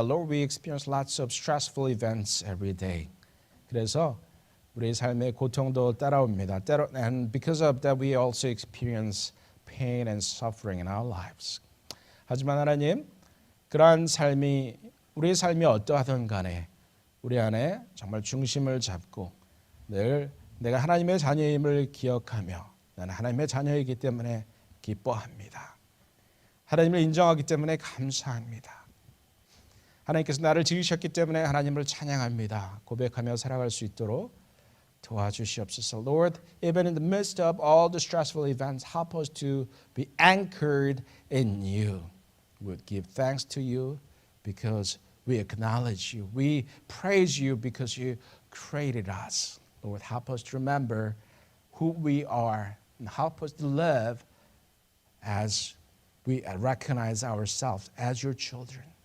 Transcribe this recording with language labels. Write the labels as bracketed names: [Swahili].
[English] Lord, we experience lots of stressful events every day. [Korean] 그래서 우리 삶의 고통도 따라옵니다. And because of that, we also experience pain and suffering in our lives. 하지만 하나님, 그러한 삶이 우리의 삶이 어떠하든 간에 우리 안에 정말 중심을 잡고 늘 내가 하나님의 자녀임을 기억하며 나는 하나님의 자녀이기 때문에 기뻐합니다. 하나님을 인정하기 때문에 감사합니다. 하나님께서 나를 지으셨기 때문에 하나님을 찬양합니다. 고백하며 살아갈 수 있도록 도와주시옵소서. [English] Lord, even in the midst of all the stressful events, help us to be anchored in you. We would give thanks to you because we acknowledge you. We praise you because you created us. Lord, help us to remember who we are and help us to live as we recognize ourselves as your children.